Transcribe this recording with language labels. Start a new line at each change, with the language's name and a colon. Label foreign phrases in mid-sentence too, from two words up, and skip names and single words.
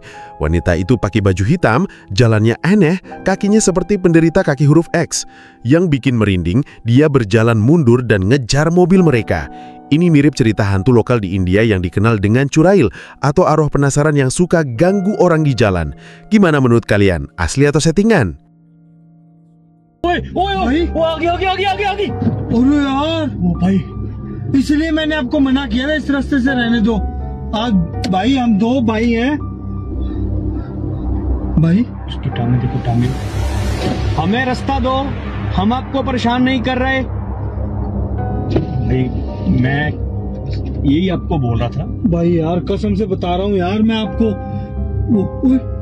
Indonesian: Wanita itu pakai baju hitam, jalannya aneh, kakinya seperti penderita kaki huruf X. Yang bikin merinding, dia berjalan mundur dan ngejar mobil mereka. Ini mirip cerita hantu lokal di India yang dikenal dengan Churail, atau arwah penasaran yang suka ganggu orang di jalan. Gimana menurut kalian, asli atau settingan?
Hindi: ओए ओए ओए वो आ गया अरे यार वो भाई इसलिए मैंने आपको मना किया था इस रास्ते से रहने दो आज भाई हम दो भाई हैं भाई उसकी टांगे देखो टांगे हमें रास्ता दो हम आपको परेशान नहीं कर रहे भाई मैं यही आपको बोल रहा था भाई यार कसम से बता रहा हूँ यार मैं आपको ओए